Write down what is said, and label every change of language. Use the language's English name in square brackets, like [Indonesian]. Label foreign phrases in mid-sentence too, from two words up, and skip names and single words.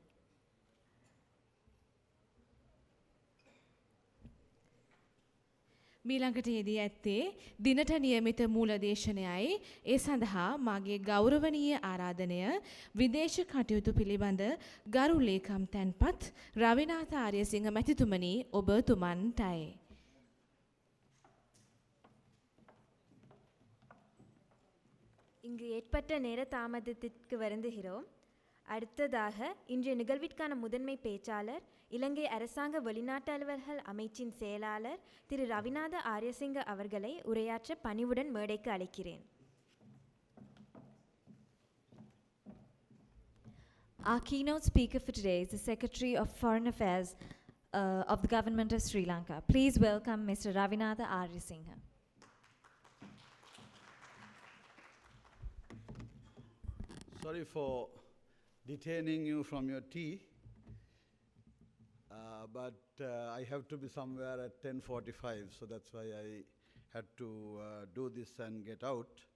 [Sinhala] මීළඟට යෙදී ඇත්තේ දිනට නියමිත මූලදේශනයයි. ඒ සඳහා මාගේ ගෞරවනීය ආරාධනය විදේශ කටයුතු පිළිබඳ ගරු ලේකම් තැන්පත් රවිනාථ ආර්යසිංහ මැතිතුමනි ඔබතුමන්ටයි. [Tamil] இங்கு ஏற்பட்ட நேர தாமதத்திற்கு வருந்துகிறோம். அடுத்ததாக இன்றைய நிகழ்விற்கான முதன்மை பேச்சாளர் இலங்கை அரசாங்க வெளிநாட்டு அலுவல்கள் அமைச்சின் செயலாளர் திரு ரவிநாத ஆரியசிங்க அவர்களை உரையாற்ற பணிவுடன் மேடைக்கு அழைக்கிறேன். [English] Our keynote speaker for today is the Secretary of Foreign Affairs of the Government of Sri Lanka. Please welcome Mr. Ravinatha Aryasinghe. Sorry for detaining you from your tea, but I have to be somewhere at 10:45, so that's why I had to do this and get out.